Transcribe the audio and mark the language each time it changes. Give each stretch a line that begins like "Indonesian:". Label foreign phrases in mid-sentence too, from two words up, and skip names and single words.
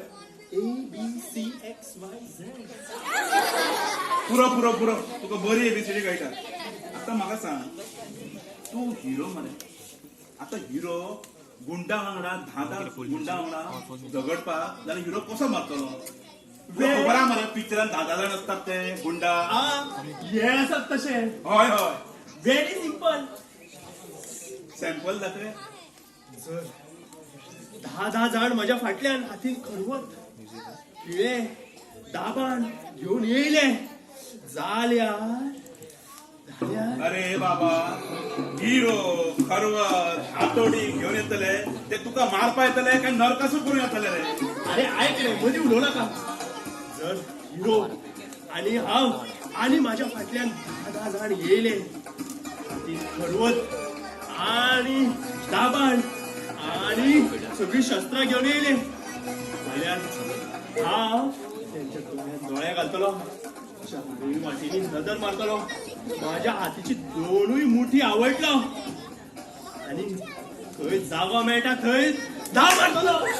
English: A B C X Y Z.
Konkani: पुरो तुका बरी एबीसीडी कळटा. आता म्हाका सांग तू हिरो मरे. आता हिरो गुंडा वांगडा 10 गुंडा वांगडा झगडपाक जाल्यार हिरो कसो मारतलो.
Marathi: तुला खबर आहे मरे पिक्चरात 10 जण असतात ते गुंडा हे असत तसे होय होय
English: very simple.
Konkani: सॅम्पल जाते 10 जण माझ्या फाटल्यान हातीन खरवत किळे दाबाण घेऊन येयले जाल्यार अरे बाबा हिरो खरवत हातोडी घेऊन येतले ते तुका मारपा येतले काय नरकासूर करून येतले रे.
Marathi: अरे ऐक रे मधी उडवू नका.
Konkani: जर हिरो आणि हांव आणि माझ्या फाटल्यान 10 जण येयले ती खरवत आणि दाबाण आणि सगळी शस्त्रां घेऊन येयले जाल्यार हांव त्यांच्या दोळ्या घालतलो चारही वाटेनी नजर मारतलो माझ्या हातीची दोनूय मुठी आवडलो आणि थंय जागो मेळटा थंय धाव मारतलो.